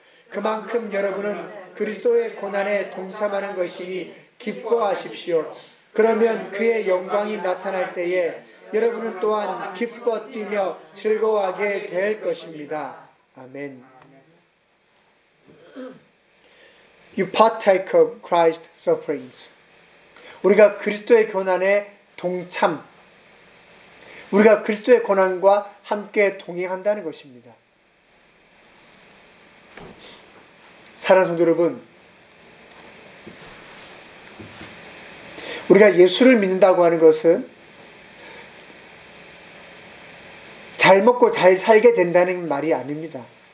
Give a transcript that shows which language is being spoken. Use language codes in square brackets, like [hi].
[ko] 그만큼 여러분은 그리스도의 고난에 동참하는 것이니 기뻐하십시오. 그러면 그의 영광이 나타날 때에 여러분은 또한 기뻐 뛰며 즐거워하게 될 것입니다. 아멘. [en] You partake of Christ's sufferings. [ko] 우리가 그리스도의 고난에 동참. 우리가 그리스도의 고난과 함께 동행한다는 것입니다. 사랑하는 성도 여러분, 우리가 예수를 믿는다고 하는 것은 잘 먹고 잘 살게 된다는 말이 아닙니다.